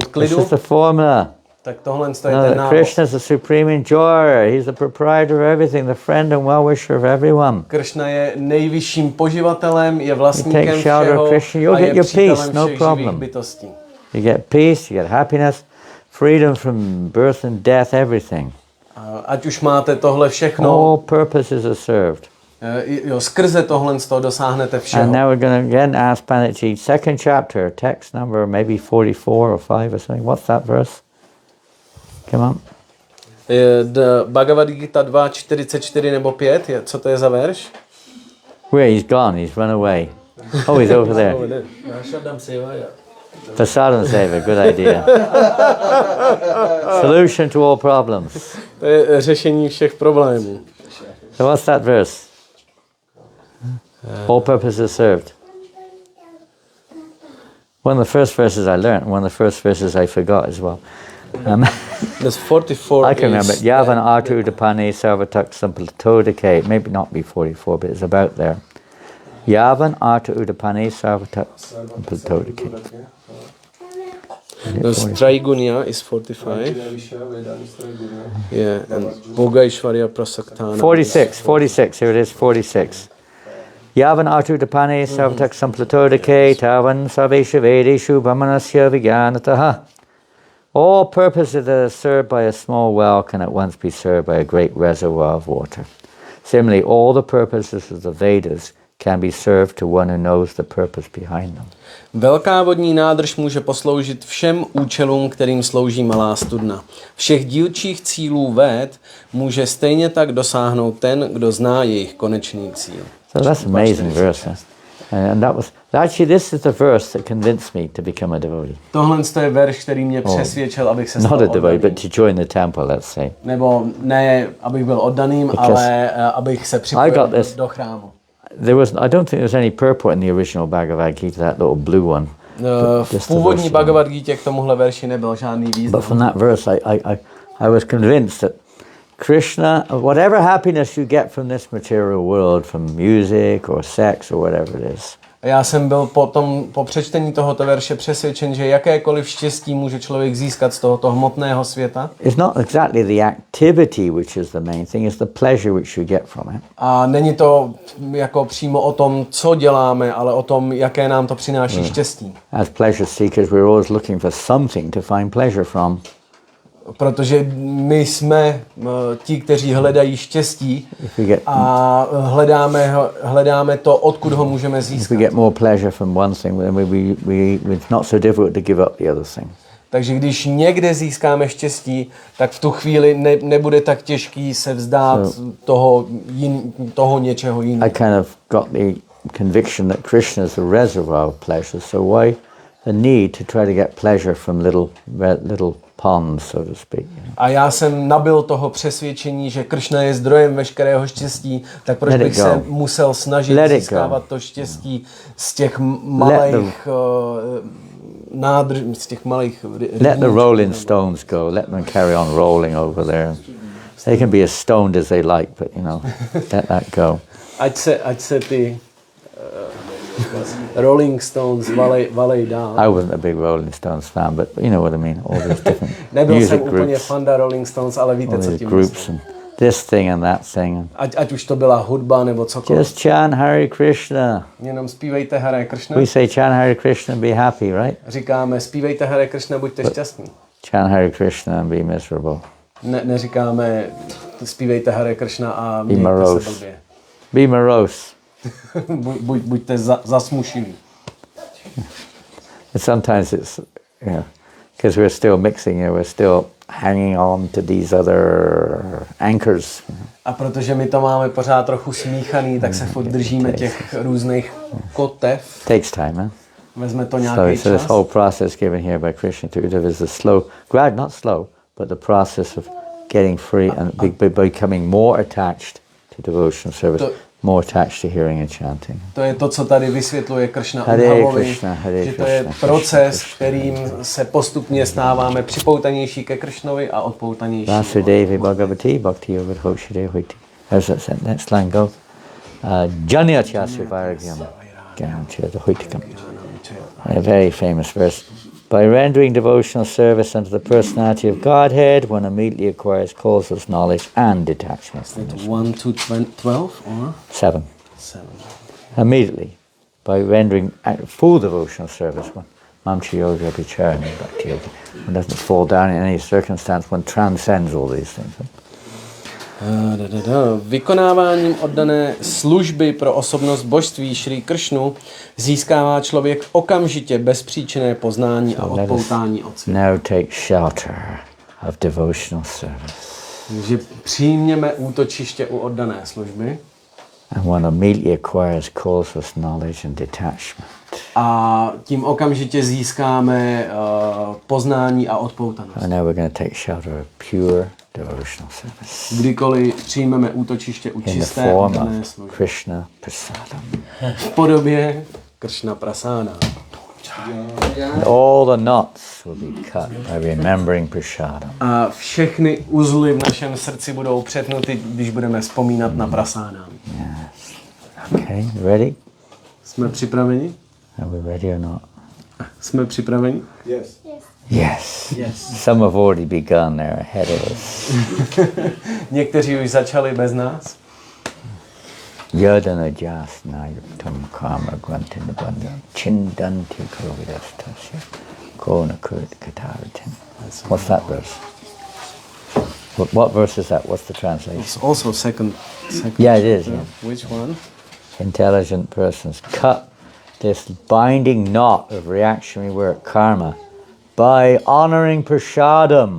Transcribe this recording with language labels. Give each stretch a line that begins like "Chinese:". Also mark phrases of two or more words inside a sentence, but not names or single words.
English: This
Czech: klidu,
English: is the formula.
Czech: tak tohle je ten No, návod.
English: Krishna is the supreme enjoyer. He's the proprietor of everything, the friend and well-wisher of everyone.
Czech: Krishna je nejvyšším poživatelem, je vlastníkem
English: You take shelter of
Czech: všeho
English: Krishna, you'll
Czech: a
English: get
Czech: je
English: your
Czech: přítelem
English: peace, no
Czech: všech
English: problem.
Czech: živých bytostí.
English: You get peace, you get happiness, freedom from birth and death, everything.
Czech: A ať už máte tohle všechno,
English: All purposes are served.
Czech: jo, skrze tohle z toho dosáhnete
English: And
Czech: všeho.
English: now we're going to again ask Panditji, second chapter, text number maybe 44 or 5 or something. What's that verse? Come on.
Czech: The Bhagavad Gita 2.44 nebo 5, co to je za verš?
English: Where? He's gone, he's run away. Oh, he's over there. Prasadam Seva, good idea. Solution to all problems. To je řešení všech problémů. So what's that verse? All purposes served. One of the first verses I learned, one of the first verses I forgot as well. That's 44 I can remember is- it.
Sanskrit: Yavan Atu Dapani Sarvatak Samplatodike.
English: Maybe not be 44, but it's about there.
Sanskrit: Yavan Atu Udapani Sarvatak Samplatodike.
English: The Straigunya is 45. Yeah, and
Sanskrit: Bhogaishvarya Prasaktana.
English: 46, here it is, 46.
Sanskrit: Yavan Atu Dapani Sarvatak Samplatodike Tavan Sarvesha Vedeshu Brahmanasya Vijnanataha.
English: All purposes that are served by a small well can at once be served by a great reservoir of water. Similarly, all the purposes of the Vedas can be served to one who knows the purpose behind them.
Czech: Velká vodní nádrž může posloužit všem účelům, kterým slouží malá studna. Všech dílčích cílů Véd může stejně tak dosáhnout ten, kdo zná jejich konečný cíl.
English: So that's an amazing verse. And that was actually this is the verse that convinced me to become a devotee.
Czech: Tohle je verš, který mě přesvědčil, abych se
English: Not
Czech: stal
English: a devotee,
Czech: oddaným.
English: but to join the temple, let's say.
Czech: Nebo ne, abych byl oddaným, ale abych se
English: I
Czech: připojil
English: got this.
Czech: do chrámu.
English: I don't think there was any purport in the original Bhagavad Gita, that little blue one.
Czech: V
English: Just the
Czech: původní
English: verse.
Czech: Bhagavad Gita k tomuhle verši nebyl žádný
English: But
Czech: význam.
English: from that verse, I was convinced that Krishna, whatever happiness you get from this material world, from music or sex or whatever it is,
Czech: Já jsem byl po přečtení tohoto verše přesvědčen, že jakékoliv štěstí může člověk získat z tohoto hmotného světa.
English: it's not exactly the activity which is the main thing, it's the pleasure which you get from it.
Czech: A není to jako přímo o tom, co děláme, ale o tom, jaké nám to přináší štěstí.
English: As pleasure seekers, we're always looking for something to find pleasure from.
Czech: Protože my jsme ti, kteří hledají štěstí
English: If we get,
Czech: a hledáme to, odkud ho můžeme
English: if we
Czech: získat.
English: get more pleasure from one thing, then it's not so difficult to give up the other thing.
Czech: Takže když někde získáme štěstí, tak v tu chvíli nebude tak těžký se vzdát toho něčeho jiného.
English: I kind of got the conviction that Krishna is the reservoir of pleasure, so why the need to try to get pleasure from little ponds, so to speak. You know?
Czech: A já jsem nabyl toho přesvědčení, že Kršna je zdrojem veškerého štěstí, tak proč
English: Let it
Czech: bych
English: go.
Czech: se musel snažit
English: Let it
Czech: získávat
English: go.
Czech: to štěstí z těch malých nádrž, z těch malých
English: Let the Rolling Stones go. Let them carry on rolling over there. They can be as stoned as they like, but let that go.
Czech: Ať se ty Rolling Stones valej dál.
English: I wasn't a big Rolling Stones fan, but you know what I mean. All these different
Czech: Nebyl
English: music
Czech: jsem úplně
English: groups,
Czech: fanda Rolling Stones, ale víte,
English: all
Czech: co
English: these
Czech: tím
English: groups,
Czech: myslím.
English: and this thing and that thing.
Czech: Ať už to byla hudba nebo cokoliv.
English: Just chant Hare Krishna.
Czech: Jenom zpívejte Hare Krishna.
English: We say chant Hare Krishna and be happy, right?
Czech: Říkáme zpívejte Hare Krishna, buďte šťastní.
English: Chant Hare Krishna and be miserable.
Czech: Neříkáme zpívejte Hare Krishna a mějte se blbě.
English: Be morose.
Czech: Buďte zasmušilí.
English: And sometimes it's, because we're still mixing, we're still hanging on to these other anchors.
Czech: A protože my to máme pořád trochu smíchaný, tak se furt držíme těch různých kotev.
English: Takes time, huh?
Czech: Vezme to nějaký
English: So this
Czech: čas.
English: whole process given here by Krishna to Uddhava is a slow, not slow, but the process of getting free and becoming more attached to devotional service, more attached to hearing and chanting.
Czech: To je to, co tady vysvětluje Krishna
English: Hare
Czech: Uddhavovi,
English: Krishna, Hare
Czech: že to je
English: Krishna,
Czech: proces, kterým se postupně stáváme připoutanější ke Krishnovi a odpoutanější.
Sanskrit: Vasudevi Bhagavati Bhakti Yogadhoshide Hoiti.
English: How's that next line go?
Sanskrit: Janyatyasu Vairagyam Gyanamcheda Hoitikam.
English: A very famous verse. By rendering devotional service unto the personality of Godhead, one immediately acquires causeless knowledge and detachment. 1 to 12 or 7. 7? Immediately, by rendering full devotional service, one
Sanskrit: Mamcha Yoga Bicharani Bhakti Yoga.
English: One doesn't fall down in any circumstance, one transcends all these things.
Czech: Vykonáváním oddané služby pro osobnost božství Šrí Kršnu získává člověk okamžitě bezpříčinné poznání a odpoutání od světa.
English: Now take shelter of devotional service.
Czech: Takže přijměme útočiště u oddané služby.
English: And one immediately acquires causeless knowledge and detachment.
Czech: A tím okamžitě získáme poznání a odpoutanost.
English: And now we're going to take shelter of pure devotional service.
Czech: Kdykoliv přijmeme útočiště u
English: In the
Czech: čisté
English: form
Czech: oddané
English: of
Czech: služby.
English: Krishna Prasadam.
Czech: V podobě Kršna Prasána.
English: And all the knots will be cut by remembering Prasadam.
Czech: A všechny uzly v našem srdci budou přetnuty, když budeme vzpomínat na Prasána.
English: Yes. Okay, ready?
Czech: Jsme připraveni?
English: Are we ready or not?
Czech: Jsme připraveni?
English: Yes. Yes. Some have already begun, they're ahead of us.
Czech: Někteří už začali bez nás.
Sanskrit: Yadana jasna yuktam kama grantinabandham chindanti kovidastasya kona kurt kataritin.
English: What's that verse? What verse is that? What's the translation? It's also second. Yeah, it is. Yeah. Which one? Intelligent persons cut this binding knot of reactionary work karma by honoring prasadam.